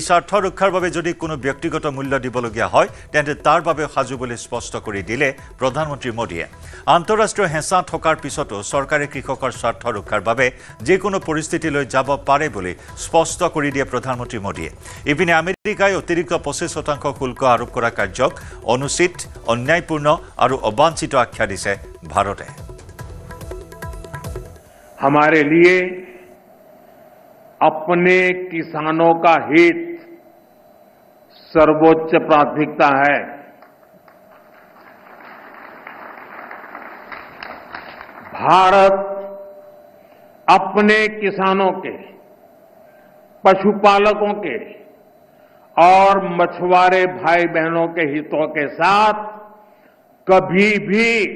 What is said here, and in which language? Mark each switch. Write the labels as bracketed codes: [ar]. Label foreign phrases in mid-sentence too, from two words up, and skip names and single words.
[as] স্বাৰ্থ ৰক্ষাৰ বাবে যদি কোনো ব্যক্তিগত মূল্য দিবলগীয়া হয় তেন্তে তাৰ বাবে সাজু বুলি স্পষ্ট কৰি দিলে প্ৰধানমন্ত্ৰী মোদীয়ে আন্তঃৰাষ্ট্ৰীয় হেঁচা থকাৰ পিছতো চৰকাৰে কৃষকৰ স্বাৰ্থ ৰক্ষাৰ বাবে যিকোনো পৰিস্থিতিলৈ যাব পাৰে বুলি স্পষ্ট কৰি দিয়ে প্ৰধানমন্ত্ৰী মোদীয়ে ইপিনে আমেৰিকাই অতিৰিক্ত 25% শুল্ক আৰোপ কৰা কাৰ্যক অনুচিত অন্যায়পূৰ্ণ আৰু অবাঞ্ছিত আখ্যা দিছে ভাৰতে [hi] हमारे लिए अपने किसानों का हित सर्वोच्च प्राथमिकता है भारत अपने किसानों के पशुपालकों के और मछुआरे भाई बहनों के हितों के साथ कभी भी